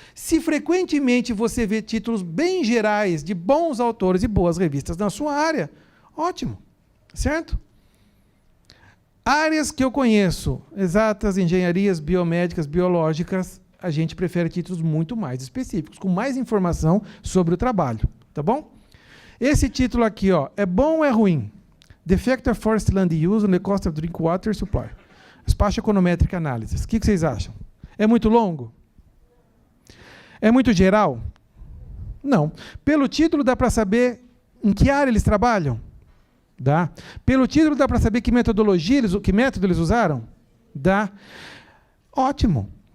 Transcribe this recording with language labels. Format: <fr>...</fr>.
<pt>Se frequentemente você vê títulos bem gerais de bons autores e boas revistas na sua área, ótimo, certo? Áreas que eu conheço, exatas, engenharias, biomédicas, biológicas, a gente prefere títulos muito mais específicos, com mais informação sobre o trabalho, tá bom? Esse título aqui, ó, é bom ou é ruim?</pt> <en>The Effect of Forest Land Use on the Cost of Drink Water Supply.</en> <pt>Espaço econométrica análise. O que vocês acham? É muito longo? É muito geral? Não. Pelo título dá para saber em que área eles trabalham? Dá. Pelo título dá para saber que metodologia, que método eles usaram? Dá. Ótimo.</pt>